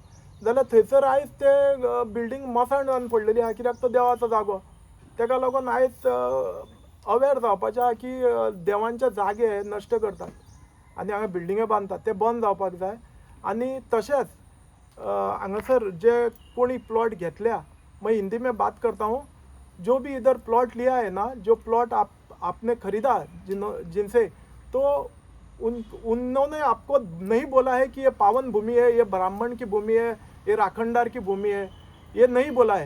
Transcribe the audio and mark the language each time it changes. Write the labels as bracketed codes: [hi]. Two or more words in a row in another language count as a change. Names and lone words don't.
[kok] जाल्यार थंयसर आयज ते बिल्डींग मसाण जावन पडलेली आहा, कित्याक तो देवाचो जागो. तेका लागून आयज अवेर जावपाचें आहा की देवांचे जागे नश्ट करतात आनी हांगा बिल्डिंगे बांदतात, ते बंद जावपाक जाय. आनी तशेंच हांगासर जे कोणी प्लॉट घेतल्या, [hi] मैं हिंदी में बात करता हूँ, जो भी इधर प्लॉट लिया है ना, जो प्लॉट आपने खरीदा जिनसे, तो उन्होंने आपको नहीं बोला है कि ये पावन भूमि है, ये ब्राह्मण की भूमि है, ये राखणदार की भूमि है, ये नहीं बोला है.